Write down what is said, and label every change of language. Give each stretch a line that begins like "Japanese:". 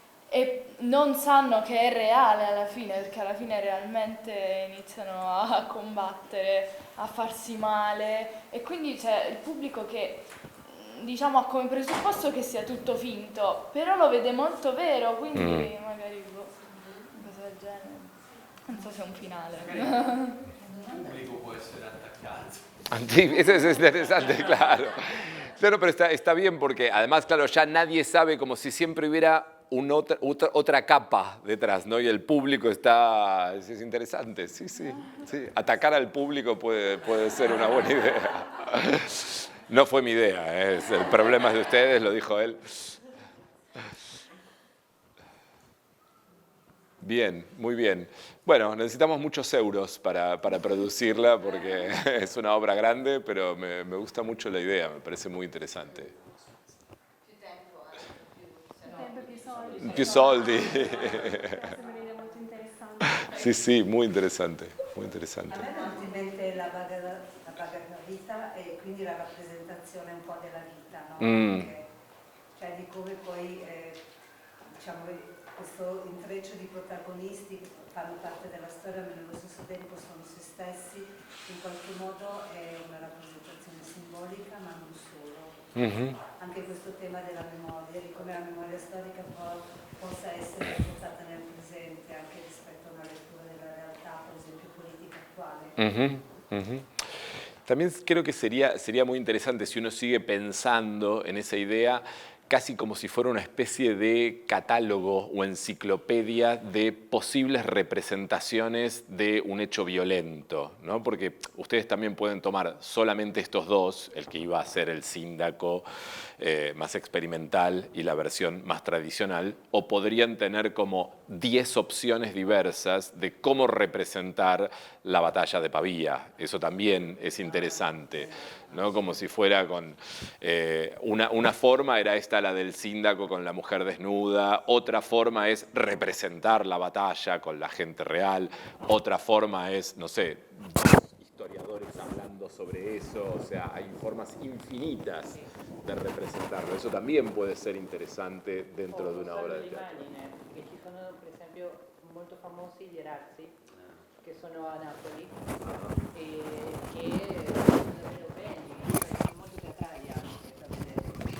Italian: e non sanno che è reale alla fine, perché alla fine realmente iniziano a combattere, a farsi male, e quindi c'è il pubblico che diciamo ha come presupposto che sia tutto finto, però lo vede molto vero, quindi magari una cosa del genere. Non so se è un finale. Il pubblico può essere attaccato.
Spanish: Sí, eso es interesante, claro. Claro, pero está bien porque además, claro, ya nadie sabe, como si siempre hubiera otra capa detrás, ¿no? Y el público está... Es interesante, sí. Atacar al público puede ser una buena idea. No fue mi idea, el problema es de ustedes, lo dijo él. Bien, muy bien. Bueno, necesitamos muchos euros para producirla porque es una obra grande, pero me gusta mucho la idea, me parece muy interesante.
Italian: Più soldi. Sembra un'idea molto interessante.
Spanish: Sì, muy interesante, muy interesante.
Italian: A me è venuta in mente la vita e quindi la rappresentazione un po' della vita, no? Perché, cioè di come poi, diciamo, questo intreccio di protagonisti che fanno parte della storia ma nello stesso tempo sono se stessi, in qualche modo è una rappresentazione simbolica ma non solo. Anche questo tema della memoria, di come la memoria storica possa essere portata nel presente anche rispetto a una lettura della realtà, per esempio politica attuale.
Spanish: También creo que sería muy interesante si uno sigue pensando en esa idea casi como si fuera una especie de catálogo o enciclopedia de posibles representaciones de un hecho violento, ¿no? Porque ustedes también pueden tomar solamente estos dos, el que iba a ser el síndaco más experimental y la versión más tradicional, o podrían tener como 10 opciones diversas de cómo representar la batalla de Pavía. Eso también es interesante, ¿no? Como si fuera con una forma era esta, la del síndaco con la mujer desnuda, otra forma es representar la batalla con la gente real, otra forma es, no sé, historiadores hablando sobre eso, o sea, hay formas infinitas de representarlo, eso también puede ser interesante dentro de una obra de teatro.
Italian: Che ci sono, per esempio, molto famosi gli Erazzi, che sono a Napoli, e che sono davvero belli, sono molto teatrali anche da vedere.